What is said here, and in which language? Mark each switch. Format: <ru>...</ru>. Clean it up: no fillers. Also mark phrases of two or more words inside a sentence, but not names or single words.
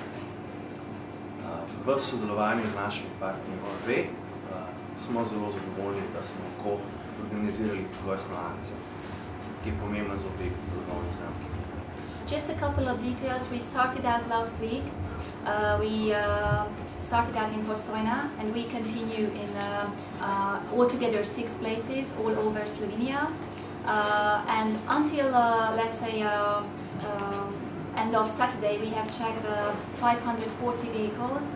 <sl>V sodelovanju z našimi partnerji OMV smo zelo zadovoljni, da smo lahko organizirali tovrstno akcijo, ki je pomembna za obe proizvodni znamki.</sl> <en>Just a couple of details. We started out last week. We started out in Postojna, and we continue in altogether 6 places all over Slovenia. And until, let's say, end of Saturday, we have checked 540 vehicles.</en>